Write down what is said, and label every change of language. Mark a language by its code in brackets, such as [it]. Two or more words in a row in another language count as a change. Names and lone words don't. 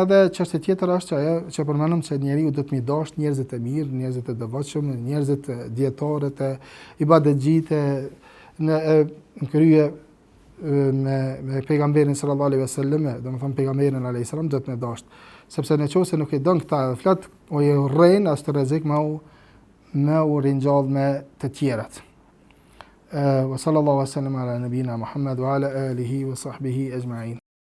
[sq] Edhe çështja tjetër është ajo që përmendëm se njeriu do të mi dash njerëzit e mirë, njerëzit e devotshëm, njerëzit dietarët e ibadetxhitë në krye me pejgamberin [ar] صلى الله عليه وسلم, [sq] domethënë pejgamberin [ar] عليه السلام [sq] do të më dash. Sepse nëse nuk i don këta flet, o e urren as të rrezik me u ringjall me të tjerat. [ar] وصلى الله وسلم على نبينا محمد وعلى آله وصحبه أجمعين.